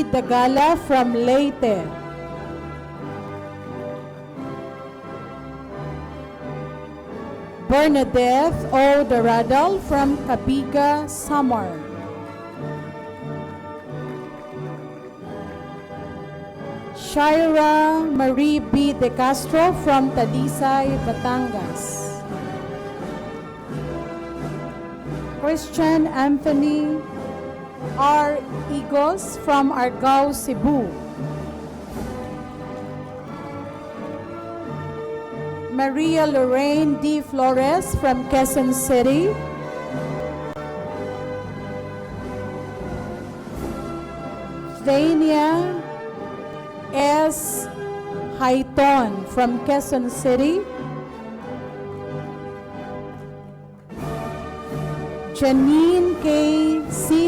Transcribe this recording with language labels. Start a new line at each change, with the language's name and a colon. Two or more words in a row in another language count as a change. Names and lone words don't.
English: Dagala from Leyte. Bernadette O. Doradal from Cabiga, Samar. Shaira Marie B. De Castro from Talisay, Batangas. Christian Anthony R. Igos from Argao, Cebu. Maria Lorraine D. Flores from Quezon City. Dania S. Haiton from Quezon City. Janine K. C.